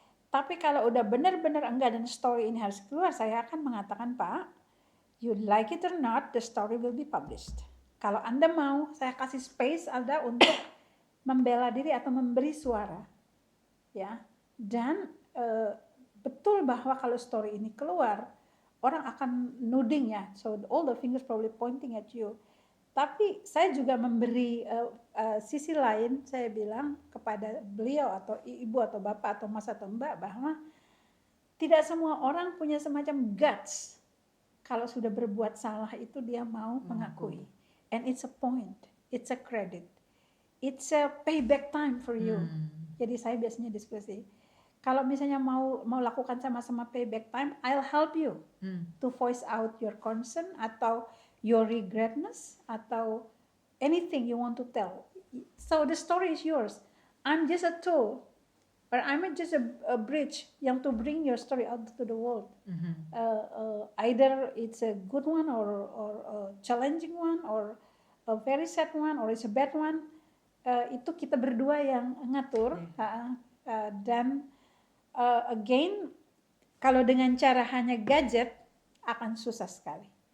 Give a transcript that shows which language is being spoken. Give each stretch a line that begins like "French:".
Indonesian: Tapi kalau udah benar-benar enggak dan story ini harus keluar, saya akan mengatakan, Pak,
English: you like it or not, the story will be published.
Indonesian: Kalau Anda mau, saya kasih space Anda untuk membela diri atau memberi suara. Ya. Dan betul bahwa kalau story ini keluar, orang akan nuding ya.
English: So all the fingers probably pointing at you.
Indonesian: Tapi saya juga memberi sisi lain, saya bilang kepada beliau atau ibu atau bapak atau mas atau mbak bahwa tidak semua orang punya semacam guts. Kalau sudah berbuat salah itu dia mau mengakui.
English: And it's a point, it's a credit, it's a payback time for you.
Indonesian: Jadi saya biasanya diskusi. Kalau misalnya mau lakukan sama-sama
English: payback time, I'll help you to voice out your concern atau your regretness atau anything you want to tell. So the story is yours. I'm just a tool, or I'm just a bridge yang to bring your story out to the world. Either it's a good one or a challenging one or a very sad one or it's a bad one.
Indonesian: Itu kita berdua yang ngatur. Dan again, kalau dengan cara hanya gadget akan susah sekali.